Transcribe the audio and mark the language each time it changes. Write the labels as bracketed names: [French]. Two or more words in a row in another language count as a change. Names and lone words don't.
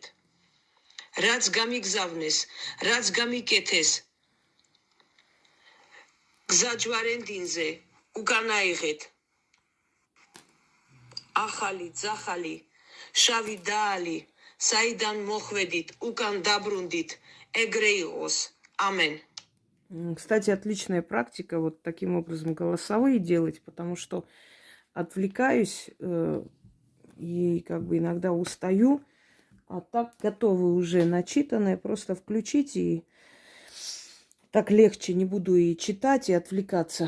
[Georgian] რაც გამიგზავნეს, რაც გამიკეთეს გზაჯვარენდინზე, უკან აიღეთ. ახალი, ძახალი, შავი დაალი, საიდან მოხვედით, უკან დაბრუნდით, ეგრე იყოს. ამენ. [Russian] Кстати, отличная практика вот таким образом голосовые делать, потому что отвлекаюсь и как бы иногда устаю, а так готовы уже начитанное, просто включить и так легче, не буду и читать, и отвлекаться.